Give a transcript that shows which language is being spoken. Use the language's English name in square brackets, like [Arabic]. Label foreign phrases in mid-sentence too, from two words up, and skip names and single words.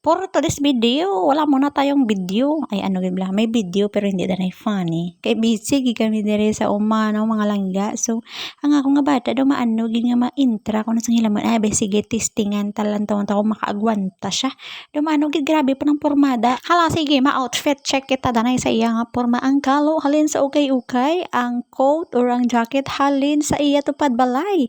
[English] For today's video, [Filipino] wala muna tayong video. [Hiligaynon] Ay ano gibla, may video pero hindi na funny. Kay busy gi kami dire sa umano mga langga. So, ang ako nga bata daw maano gi nga ma-intra ko na sa hilamon. Ay be sige testingan talantaon ta ko makaagwanta siya. Daw maano gi grabe pa ng pormada. Hala sige ma- [English] outfit check [Hiligaynon] kita danay sa iya nga porma. Ang kalo halin sa ukay-ukay, ang coat or ang jacket halin sa iya tupad balay.